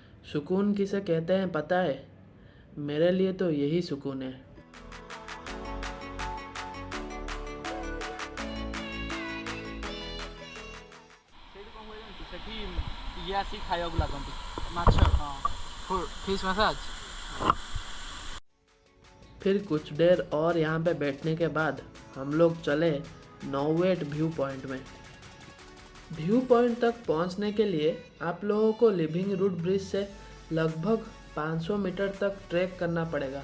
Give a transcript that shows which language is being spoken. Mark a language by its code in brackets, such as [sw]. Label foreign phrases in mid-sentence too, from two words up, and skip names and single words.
[hi] सुकून किसे कहते हैं पता है? मेरे लिए तो यही सुकून है। [or] ସେଇଠି କ'ଣ ହୁଏ ଜାଣିଛୁ ସେଠି ଇଏ ଆସିକି ଖାଇବାକୁ ଲାଗନ୍ତି ମାଛ ହଁ [en] fish massage. [hi] फिर कुछ देर और यहाँ पे बैठने के बाद हम लोग चले नौवेट [en] view point [hi] में। [en] view point [hi] तक पहुँचने के लिए आप लोगों को [en] living root bridge [hi] से लगभग 500 मीटर तक ट्रैक करना पड़ेगा।